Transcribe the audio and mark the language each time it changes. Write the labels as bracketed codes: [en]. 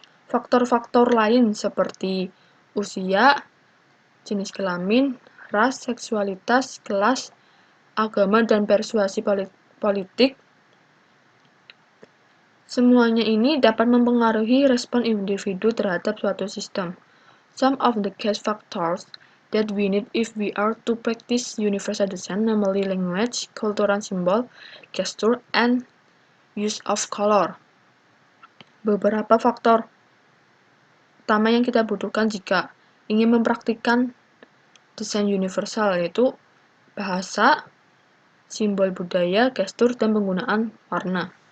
[id] Faktor-faktor lain seperti usia, jenis kelamin, ras, seksualitas, kelas, agama, dan persuasi politik. Semuanya ini dapat mempengaruhi respon individu terhadap suatu sistem. [en] Some of the key factors that we need if we are to practice universal design, namely language, cultural symbol, gesture, and use of color. [id] Beberapa faktor utama yang kita butuhkan jika ingin mempraktikkan desain universal yaitu bahasa, simbol budaya, gestur, dan penggunaan warna.